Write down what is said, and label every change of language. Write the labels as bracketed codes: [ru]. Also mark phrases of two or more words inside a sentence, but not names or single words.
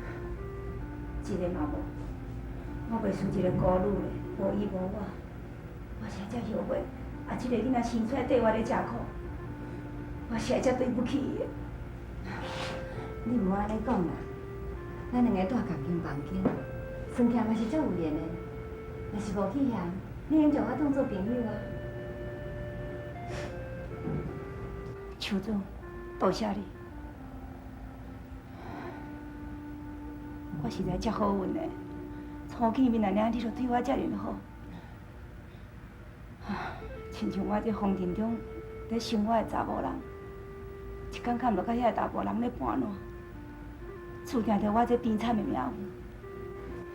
[nan] 一个嘛无， 我袂输一个孤女嘞，无伊无我，我实在后悔，啊，这个囡仔生出来缀我咧吃苦，我实在对不起伊。你毋好安尼讲啦，咱两个住同间房间，算起来嘛是足有缘的。若是无去遐，你能将我当做朋友啊？邱总，多谢你，我实在足好运的，初见面啊，你就对我遮尔好。亲像我这风尘中咧想我的查某人，一工看落甲遐个查甫人咧盘烂，注定着我这悲惨的命运。